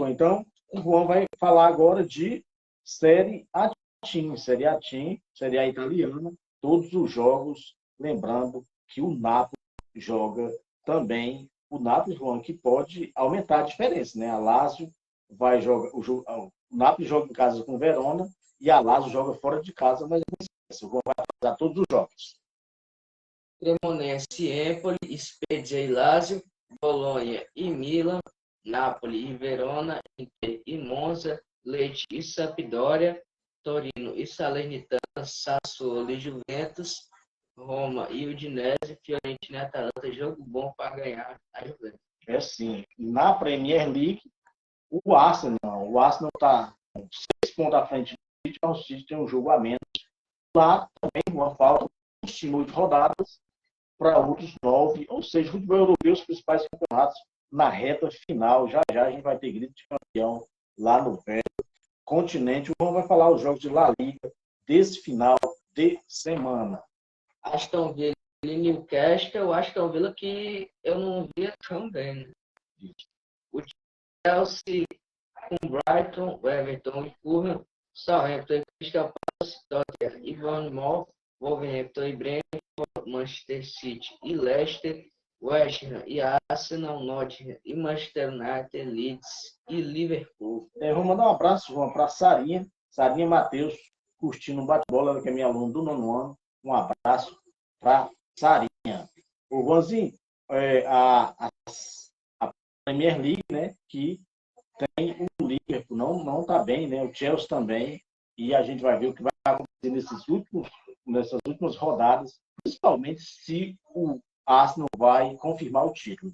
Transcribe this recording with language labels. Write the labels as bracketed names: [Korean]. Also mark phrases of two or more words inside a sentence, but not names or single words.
[Portuguese] Então, o Juan vai falar agora de Série A Team, Série A italiana, todos os jogos, lembrando que o Napoli joga também, o Napoli, Juan, que pode aumentar a diferença, né? A Lazio vai jogar, o Napoli joga em casa com o Verona e a Lazio joga fora de casa, mas o Juan vai fazer todos os jogos. Cremonese, Empoli, Spezia e Lazio, Bolonha e Milan, Napoli e Verona, Inter e Monza, Lecce e Sampdoria, Torino e Salernitana, Sassuolo e Juventus, Roma e Udinese, Fiorentina e Atalanta. Jogo bom para ganhar a Juventus. Sim. Na Premier League, o Arsenal está 6 pontos à frente do City, o City tem um jogo a menos. Lá também uma falta de 8 rodadas para outros 9, ou seja, o futebol europeu, os principais campeonatos na reta final. Já a gente vai ter grito de campeão lá no velho continente. O Juan vai falar os jogos de La Liga desse final de semana. Aston Villa Newcastle, eu acho que é um Vila que eu não via tão bem, né? O Chelsea com Brighton, o Everton e Fulham, Southampton, Crystal Palace, Tottenham e Bournemouth, Wolverhampton e Brentford, Manchester City e Leicester, West Ham e Arsenal, Nottingham e Manchester United, Leeds e Liverpool. Vou mandar um abraço, João, para Sarinha Matheus, curtindo um bate-bola, que é minha aluna do 9º ano. Um abraço para Sarinha. O Juanzinho, a Premier League, né, que tem o Liverpool, não está bem, né, o Chelsea também, e a gente vai ver o que vai acontecer nessas últimas rodadas, principalmente se o Arsenal vai confirmar o título.